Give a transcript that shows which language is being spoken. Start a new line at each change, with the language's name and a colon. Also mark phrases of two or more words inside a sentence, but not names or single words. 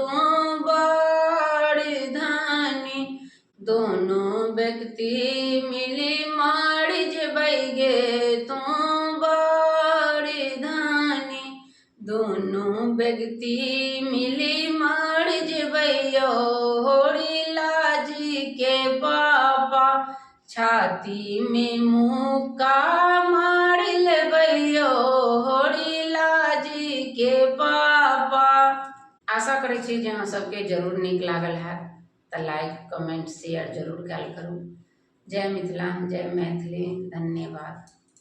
Maithili: बड़ी धानी, दोनों व्यक्ति मिली मार जेबै गे तू बड़ी धानी, दोनों व्यक्ति मिली मार जेबैयो होड़ी लाजी के पापा, छाती में मुक्का मार लेबैयो होड़ी लाजी के पापा। आशा करै छी जे अहाँ सबके जरूर नीक लागल हैत, तऽ
English: like comment share
Maithili: जरूर कयल करू। जय मिथिला, जय मैथिली, धन्यवाद।